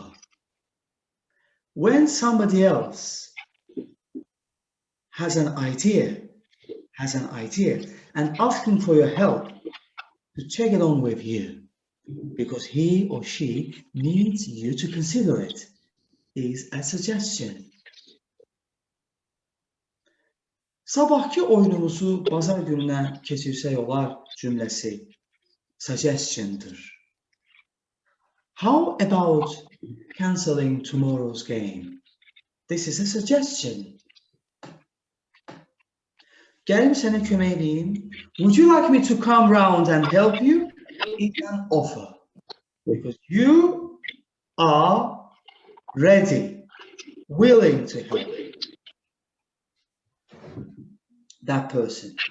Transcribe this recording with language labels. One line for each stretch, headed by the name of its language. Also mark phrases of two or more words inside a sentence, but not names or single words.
English: When somebody else has an idea and asking for your help to check it on with you because he or she needs you to consider it is a suggestion.
Azerbaijani: Sabahki oyunumuzu bazar gününə keçirsək olar cümləsi suggestion'dır.
English: How about cancelling tomorrow's game? This is a suggestion.
Azerbaijani: Gəlim sənə kömək edeyim.
English: Would you like me to come round and help you? It's an offer. Because you are ready, willing to help that person.